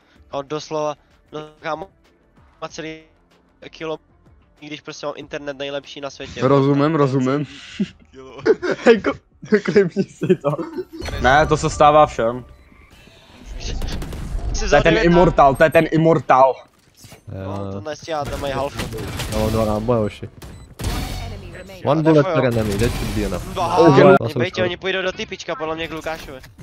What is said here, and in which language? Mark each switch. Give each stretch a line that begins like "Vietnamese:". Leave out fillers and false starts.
Czech: A doslova, no kámo, má celý kilo, když prostě mám internet nejlepší na světě. Rozumím. Klipni si to. Ne, to se stává všem. To je ten Immortal, No, to nestíhá, to mají halfu. No, 2 náboje, hoši.
English: One bullet per enemy, that should be enough.
Czech: Bejte, oni půjdou do typička, podle mě k Lukášovi.